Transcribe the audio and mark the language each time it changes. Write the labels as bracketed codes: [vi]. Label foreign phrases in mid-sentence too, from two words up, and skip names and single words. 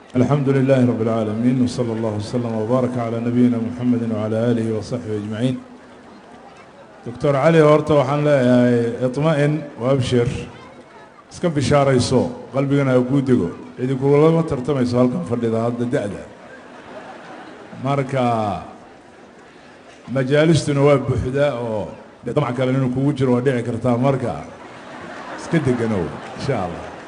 [ar] الحمد لله رب العالمين وصلى الله وسلم وبارك على نبينا محمد وعلى آله وصحبه أجمعين. [so] دكتور علي horta waxaan leeyahay [ar] اطمئن وابشر [so] iska bishaarayso qalbigana ku dego cidi kulama tartamayso halkan fadhida hadda da'da marka majaalistuna waa buuxda oo damac kale inuu kugu jiro waa dhici kartaa marka iska deganow [ar] إن شاء الله.